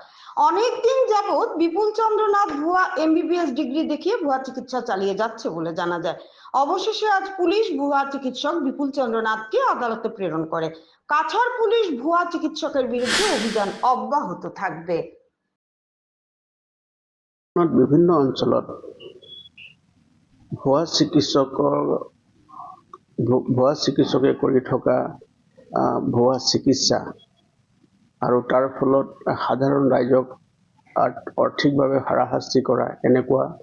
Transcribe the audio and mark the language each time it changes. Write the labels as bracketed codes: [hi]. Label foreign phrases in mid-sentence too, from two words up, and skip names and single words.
[bn] অনেক দিন যাবৎ বিপুল চন্দ্র নাথ ভুয়া MBBS ডিগ্রি দেখিয়ে ভুয়া চিকিৎসা চালিয়ে যাচ্ছে বলে জানা যায়। অবশেষে আজ পুলিশ ভুয়া চিকিৎসক বিপুল চন্দ্র নাথকে আদালতে প্রেরণ করে। কাছাড় পুলিশ ভুয়া চিকিৎসকের বিরুদ্ধে অভিযান অব্যাহত থাকবে। [as] বিভিন্ন অঞ্চলত ভুৱা চিকিৎসকে কৰি থকা ভুৱা চিকিৎসা আৰু তাৰ ফলত সাধাৰণ ৰাইজক আৰ্থিকভাৱে হাৰাশাস্তি কৰা এনেকুৱা